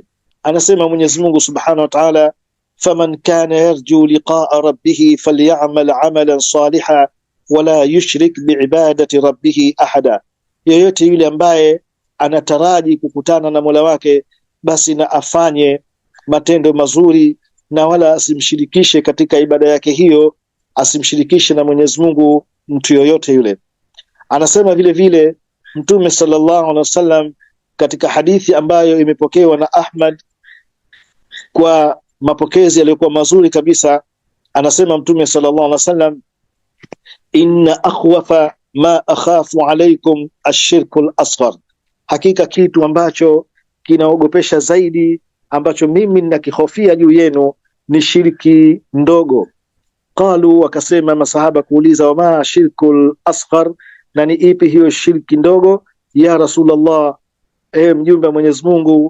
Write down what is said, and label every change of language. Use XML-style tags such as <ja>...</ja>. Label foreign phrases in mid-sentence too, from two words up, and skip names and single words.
<sw>Anasema Mwenyezi Mungu</sw> <ar>سبحانه وتعالى, فمن كان يرجو لقاء ربه فليعمل عملا صالحا ولا يشرك بعبادة ربه أحدا,</ar> <sw>yeyote yule ambaye anataraji kukutana na Mola wake, basi na afanye matendo mazuri na wala asimshirikishe katika ibada yake hiyo, asimshirikishe na Mwenyezi Mungu mtu yoyote yule. Anasema vile vile Mtume</sw> <ar>صلى الله عليه وسلم</ar> <sw>katika hadithi ambayo imepokewa na Ahmad kwa mapokezi yaliyokuwa mazuri kabisa, anasema Mtume</sw> <ar>صلى الله عليه وسلم, إن أخوف ما أخاف عليكم الشرك الأصغر,</ar> <sw>hakika kitu ambacho kinaogopesha zaidi ambacho mimi ninakihofia juu yenu ni shirki ndogo. Qalu, wakasema masahaba kuuliza,</sw> <ar>وما الشرك الأصغر,</ar> <sw>na ni ipi hiyo shirki ndogo ya Rasulullah, mjumbe wa Mwenyezi Mungu?</sw>